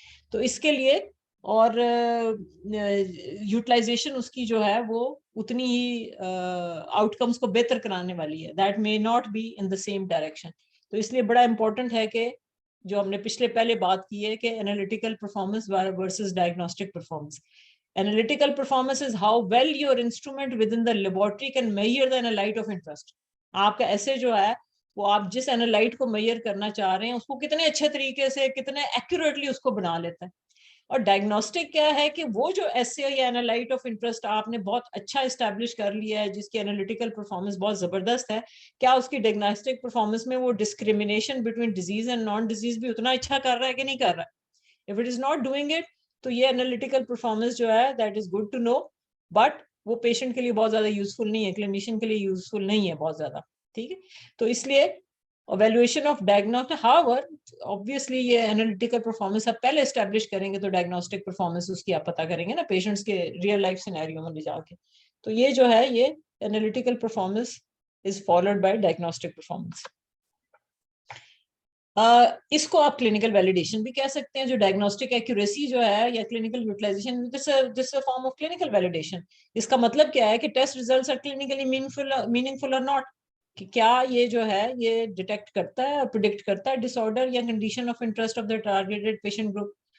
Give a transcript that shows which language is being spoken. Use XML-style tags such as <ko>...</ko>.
<ur>تو اس کے لیے اور یوٹیلائزیشن اس کی جو ہے وہ اتنی ہی آؤٹ کمس کو بہتر کرانے والی ہے.</ur> <en>That may not be in the same direction.</en> <ur>تو اس لیے بڑا امپورٹنٹ ہے کہ جو ہم نے پہلے بات کی ہے کہ analytical performance versus diagnostic performance.</ur> <en>Analytical performance is how well your instrument within the laboratory can measure the analyte of interest.</en> <ur>آپ کا ایسے جو ہے وہ آپ جس انالائٹ کو میئر کرنا چاہ رہے ہیں اس کو کتنے اچھے طریقے سے کتنے ایکوریٹلی اس کو بنا لیتا ہے. اور ڈائگنوسٹک کیا ہے کہ وہ جو ایسے یا انالائٹ آف انٹرسٹ آپ نے بہت اچھا اسٹیبلش کر لیا ہے جس کی انالیٹیکل پرفارمنس بہت زبردست ہے، کیا اس کی ڈائگنوسٹک پرفارمنس میں وہ discrimination between disease and non disease بھی اتنا اچھا کر رہا ہے کہ نہیں کر رہا ہے.</ur> <en>if it is not doing it</en> <ur>تو یہ انالیٹیکل پرفارمنس جو ہے</ur> <en>that is good to know</en> <ur>but وہ پیشنٹ کے لیے بہت زیادہ یوزفل نہیں ہے، کلینیشین کے لیے یوزفل نہیں ہے بہت زیادہ. ٹھیک ہے، تو اس لیے</ur> <en>evaluation of diagnostic,</en> <ur>however obviously یہ analytical performance آپ پہلے establish کریں گے تو diagnostic performance اس کی آپ پتہ کریں گے نا پیشنٹس کے ریئل لائف سینیریو میں لے جا کے. تو یہ جو ہے یہ</ur> <en>analytical performance is followed by diagnostic performance.</en> <ur>اس کو آپ کلینکل ویلیڈیشن بھی کہہ سکتے ہیں. جو ڈائگنوسٹک ایکوریسی جو ہے یا clinical utilization</ur> <en>This a form of clinical validation.</en> <ur>اس کا مطلب کیا ہے کہ</ur> <en>test results are clinically meaningful اور not,</en> <ur>کہ کیا یہ جو ہے یہ ڈیٹیکٹ کرتا ہے اور پریڈکٹ کرتا ہے ڈس آرڈر یا</ur> <en>Condition of interest of the targeted patient group.</en>